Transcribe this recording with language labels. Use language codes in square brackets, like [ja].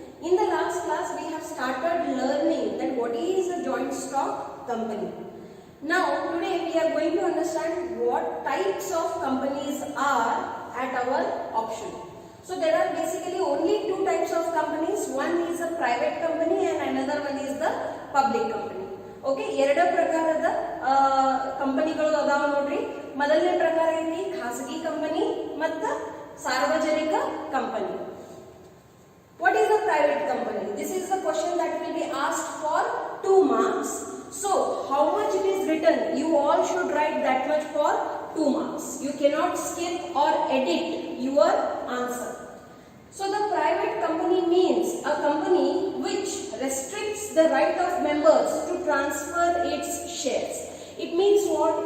[en] In the last class we have started learning that what is a joint stock company. Now today we are going to understand what types of companies are at our option. So there are basically only two types of companies. One is a private company and another one is the public company. [kn] Okay, ಎರಡು ಪ್ರಕಾರದ ಕಂಪನಿಗಳು ಅದಾವ ನೋಡ್ರಿ. ಮೊದಲನೇ ಪ್ರಕಾರ ಐತಿ ಖಾಸಗಿ company ಮತ್ತು ಸಾರ್ವಜನಿಕ company. [en] What is a private company? This is the question that will be asked for 2 marks. So how much it is written? You all should write that much for 2 marks. You cannot skip or edit your answer. So the private company means a company which restricts the right of members to transfer its shares. It means what?